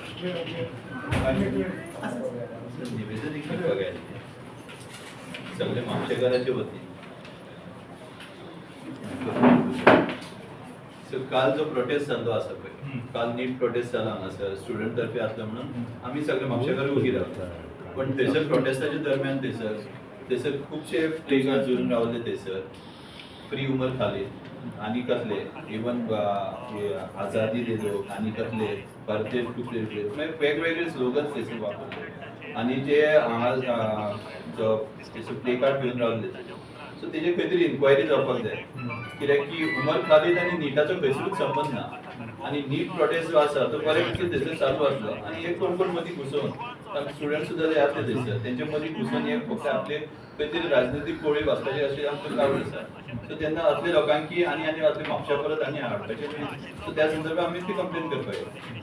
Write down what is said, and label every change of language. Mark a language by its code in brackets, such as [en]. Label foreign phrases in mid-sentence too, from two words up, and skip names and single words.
[kok] निवेदन एक बघायला सगळे म्हापशेकाराचे वतीन सो काल जो प्रोटेस्ट जाल्लो आसा पळय काल नीट प्रोटेस्ट जाला हांगासर स्टुडंट तर्फे आसलो म्हणून आमी सगळे म्हापशेकार उगी रावता पण थंयसर प्रोटेस्टाच्या दरम्यान थंयसर खुबशे प्ले कार्ड जोडून रावले थंयसर फ्री उमर खालीद आनी कसले इवन [hi] आजादी दे दो [kok] आनी कसले भारतीय टुकड़े मागीर वेगवेगळे स्लोगन्स थंयसर वापरले आनी जे हांगा जो थंयसर प्ले कार्ड घेवन रावले सो तेजे खंय तरी इन्क्वायरी जावपाक जाय कित्याक की उमर खालीद आनी निटाचो खंयसरूच संबंद ना आनी नीट प्रोटेस्ट जो आसा तो बरे भशेन थंयसर चालू आसलो आनी एक कोण मदीं घुसोवन स्टुडंट सुद्दां जे आसले थंयसर तेंचे मदीं घुसोवन एक फक्त आपले खंय तरी राजनैतीक पोळी वाचपाचें अशें आमचें कारण आसा सो तेन्ना असले लोकांकी आनी असले म्हापशा परत आनी हाडपाचें सो त्या संदर्भात आमी ती कंप्लेन करपाक